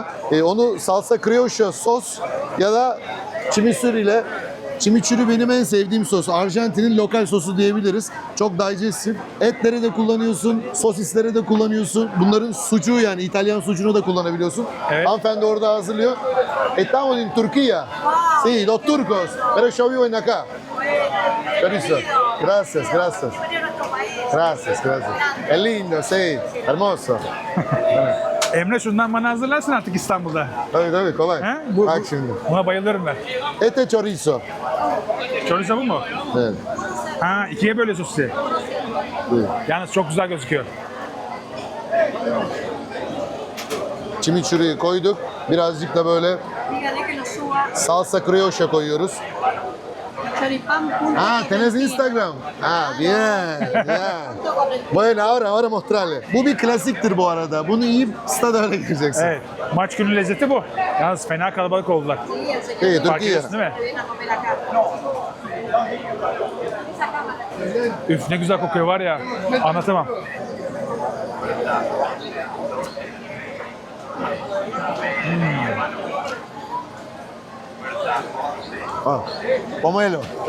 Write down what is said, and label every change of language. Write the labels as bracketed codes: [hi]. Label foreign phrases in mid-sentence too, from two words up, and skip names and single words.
[tr] Onu [es] salsa criolla [tr] sos ya da chimichurri ile. Chimichurri benim en sevdiğim sos. Arjantin'in lokal sosu diyebiliriz. Çok digestif. Etlere de kullanıyorsun, sosislere de kullanıyorsun. Bunların sucuğu yani İtalyan sucuğunu da kullanabiliyorsun. Evet. Hanımefendi orada hazırlıyor. [es] Estamos en Turquía. Sí, los turcos. Pero yo vivo en acá. Chorizo. Gracias, gracias. Gracias, gracias. Es lindo, sí. Hermoso. [tr] Emre şundan bana hazırlarsın artık İstanbul'da. Tabii tabii kolay. He? Bak şimdi. Buna bayılıyorum ben. Ete chorizo. Chorizo bu mu? Evet. Ha, ikiye bölüyor sosisi. Buyur. Yalnız çok güzel gözüküyor. Chimichurri'yi koyduk. Birazcık da böyle [es] Dígale que lo suba. salsa criolla [tr] koyuyoruz. Choripán. [es] Ah, tenés Instagram. Ah, bien, bien. Bueno, ahora mostrarle. [tr] Bu bir klasiktir bu arada. Bunu yiyip stada öyle gireceksin. Evet. Maç günü lezzeti bu. Yalnız fena kalabalık oldular. İyi, Fark Türkiye. ediyorsun değil mi? Üf ne güzel kokuyor var ya. Anlatamam. Ah, pomelo.